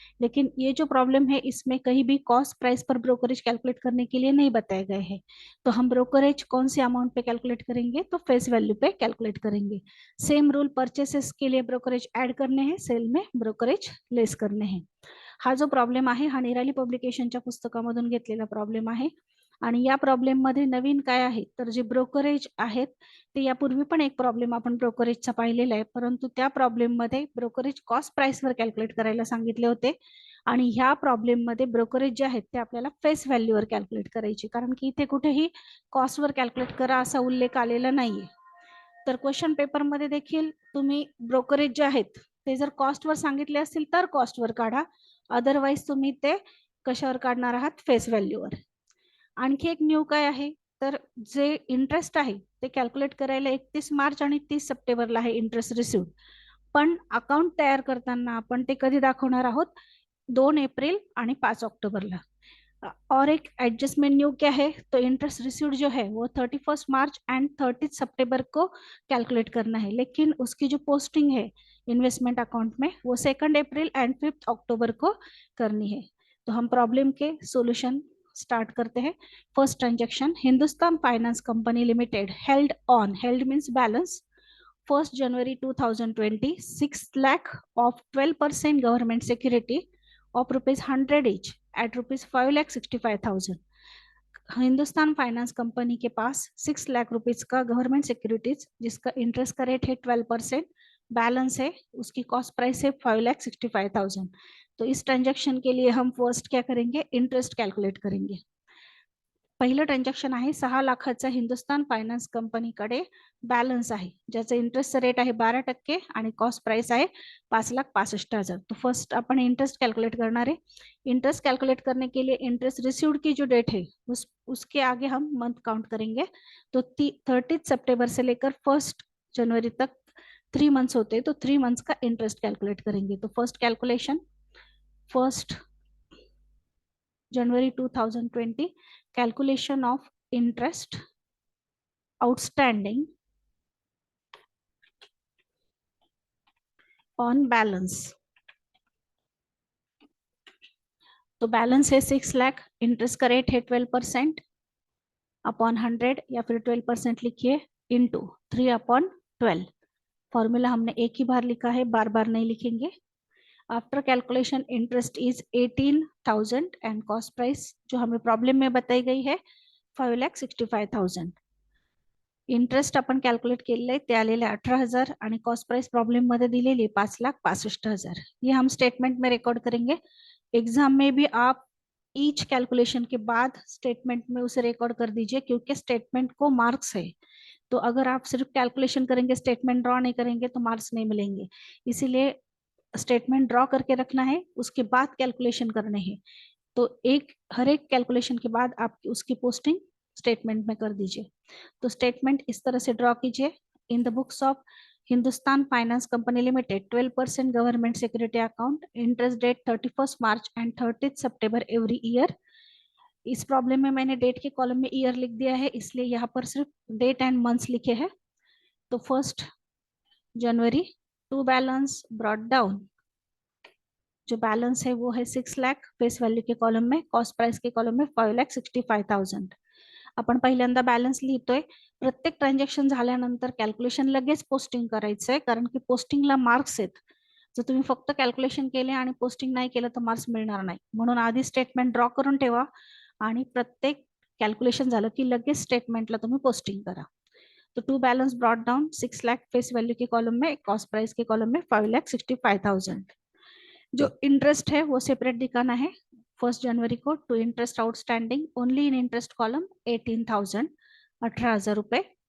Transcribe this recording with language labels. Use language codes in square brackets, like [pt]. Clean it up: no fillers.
[hi] लेकिन ये जो प्रॉब्लम है इसमें कहीं भी कॉस्ट प्राइस पर ब्रोकरेज कैलकुलेट करने के लिए नहीं बताए गए हैं. तो हम ब्रोकरेज कौन से अमाउंट पे कैलकुलेट करेंगे, तो फेस वैल्यू पे कैलकुलेट करेंगे. सेम रूल परचेसेस के लिए ब्रोकरेज ऐड करने हैं, सेल में ब्रोकरेज लेस करने हैं. [mr] हा जो प्रॉब्लेम आहे हा निराली पब्लिकेशनच्या पुस्तकामधून घेतलेला प्रॉब्लेम आहे. आणि या प्रॉब्लेम मध्ये नवीन काय आहे तर जे ब्रोकरेज आहेत ते यापूर्वी पण एक प्रॉब्लेम आपण ब्रोकरेजचा पाहिलेला आहे, परंतु त्या प्रॉब्लेम मध्ये ब्रोकरेज कॉस्ट प्राइस वर कॅल्क्युलेट करायला सांगितले होते. आणि ह्या प्रॉब्लेम मध्ये ब्रोकरेज जे आहेत ते आपल्याला फेस व्हॅल्यूवर कॅल्क्युलेट करायचे, कारण की इथे कुठेही कॉस्टवर कॅल्क्युलेट करा असा उल्लेख आलेला नाहीये. तर क्वेश्चन पेपर मध्ये देखील तुम्ही ब्रोकरेज जे आहेत ते जर कॉस्टवर सांगितले असतील तर कॉस्टवर काढा, अदरवाइज तुम्ही ते कशावर काढणार आहात, फेस व्हॅल्यूवर. आणखी एक न्यू काय आहे तर जे इंटरेस्ट आहे ते कॅल्क्युलेट करायला 31 मार्च आणि 30 सप्टेंबरला आहे इंटरेस्ट रिसिव्ह, पण अकाउंट तयार करताना आपण ते कधी दाखवणार आहोत, 2 एप्रिल आणि 5 अक्टूबरला. [hi] और एक एडजस्टमेंट न्यू क्या है, तो इंटरेस्ट रिसीव्ड जो है वो 31 मार्च एंड 30 सितंबर को कैलकुलेट करना है, लेकिन उसकी जो पोस्टिंग है इन्वेस्टमेंट अकाउंट में वो 2 अप्रैल एंड 5 अक्टूबर को करनी है. तो हम प्रॉब्लम के सॉल्यूशन स्टार्ट करते हैं. First transaction, Hindustan finance company limited held means balance [en] 1 January 2020 6 lakh of 12% government security of ₹100 each at ₹5,65,000. [hi] Hindustan finance company के पास 6 लाख रुपीज का गवर्नमेंट सिक्योरिटीज जिसका इंटरेस्ट का रेट है 12%, बैलेंस है, उसकी कॉस्ट प्राइस है 5,65,000. तो इस ट्रांजैक्शन के लिए हम फर्स्ट क्या करेंगे, इंटरेस्ट कैलकुलेट करेंगे. [mr] पहिलं ट्रान्झॅक्शन आहे 6 लाखाचा हिंदुस्तान फायनान्स कंपनीकडे बॅलन्स आहे, ज्याचा इंटरेस्ट रेट आहे 12% आणि कॉस्ट प्राइस आहे 5,65,000. [hi] तो फर्स्ट अपन इंटरेस्ट कैलकुलेट करना है. इंटरेस्ट कैलकुलेट करने के लिए इंटरेस्ट रिसीव्ड की जो डेट है उसके आगे हम मंथ काउंट करेंगे. तो 30 सितंबर से लेकर 1 जनवरी तक 3 मंथ्स होते हैं, तो 3 मंथ्स का इंटरेस्ट कैलकुलेट करेंगे. तो first calculation 1 January 2020, [en] calculation of interest outstanding on balance. [hi] तो बैलेंस है 6 लाख, इंटरेस्ट का रेट है 12% अपॉन 100 या फिर 12% लिखिए इंटू 3/12. फॉर्मूला हमने एक ही बार लिखा है, बार बार नहीं लिखेंगे. [en] after calculation interest is 18,000 [hi] and cost price जो हमें प्रॉब्लम में बताई गई है 5,65,000. [mr] इंटरेस्ट आपण कॅल्क्युलेट केलेलं आहे ते आलेले 18,000 आणि कॉस्ट प्राइस प्रॉब्लम मध्ये दिलेली 5,65,000. [hi] ये हम स्टेटमेंट में रिकॉर्ड करेंगे. एग्जाम में भी आप ईच कैलकुलेशन के बाद स्टेटमेंट में उसे रिकॉर्ड कर दीजिए, क्योंकि स्टेटमेंट को मार्क्स है. तो अगर आप सिर्फ कैलकुलेशन करेंगे, स्टेटमेंट ड्रॉ नहीं करेंगे तो मार्क्स नहीं मिलेंगे. इसीलिए स्टेटमेंट ड्रॉ करके रखना है, उसके बाद कैलकुलेशन करने हैं. तो हर एक कैलकुलेशन के बाद आप उसकी पोस्टिंग स्टेटमेंट में कर दीजिए. तो स्टेटमेंट इस तरह से ड्रॉ कीजिए. [en] In the books of Hindustan finance company limited 12% government security account, interest date 31 March and 30 September every year. [hi] इस प्रॉब्लम में मैंने डेट के कॉलम में ईयर लिख दिया है, इसलिए यहाँ पर सिर्फ डेट एंड मंथ्स लिखे हैं. तो 1 जनवरी टू बैलेंस ब्रॉट डाउन, जो बैलेंस है वो है 6 लाख फेस वैल्यू के कॉलम में, कॉस्ट प्राइस के कॉलम में 5,65,000. [mr] आपण पहिल्यांदा बॅलन्स लिहितोय. प्रत्येक ट्रान्झॅक्शन झाल्यानंतर कॅल्क्युलेशन लगेच पोस्टिंग करायचंय, कारण की पोस्टिंगला मार्क्स आहेत. जर तुम्ही फक्त कॅल्क्युलेशन केले आणि पोस्टिंग नाही केलं तर मार्क्स मिळणार नाही. म्हणून आधी स्टेटमेंट ड्रॉ करून ठेवा आणि प्रत्येक कॅल्क्युलेशन झालं की लगेच स्टेटमेंटला तुम्ही पोस्टिंग करा. [hi] तो to balance brought down 6 lakh face value के कॉलम में, कॉस्ट प्राइस के कॉलम में 5,65,000। जो इंटरेस्ट है वो सेपरेट दिखाना है। 1 जनवरी को to interest outstanding only in interest column 18,000, 18,000 रुपए।